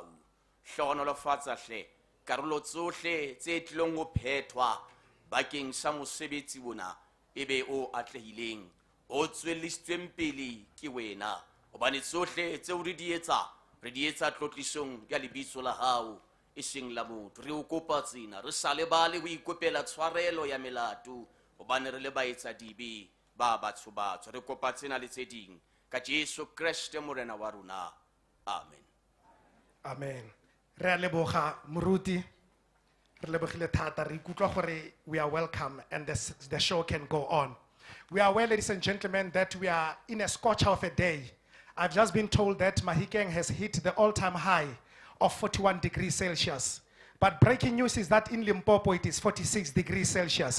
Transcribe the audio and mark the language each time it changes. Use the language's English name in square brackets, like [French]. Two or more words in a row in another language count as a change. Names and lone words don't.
[Southern Sotho] Hlohonolofatsa hle karolo tsohle tse tlilong ho phethwa bakeng sa mosebetsi bona ebe o atlehileng, o tswellisitsweng pele ke wena, hobane tsohle tseo re di etsa tlotlisong ya lebitso la hao e seng la motho. Re o kopa tsena, re sa lebale ho ikopela tshwarelo ya melato, hobane re le baetsa dibe ba batsho. Re kopa tsena le tse ding ka Jesu Kriste morena wa rona. Amen. [Tswana] Amen. Re a leboga moruti, re lebogile thata, re ikutlwa gore [English] we are welcome and the show can go on. We are aware, ladies and gentlemen, that we are in a scorcher of a day. I've just been told that Mahikeng has hit the all-time high of 41 degrees Celsius. But breaking news is that in Limpopo it is 46 degrees Celsius.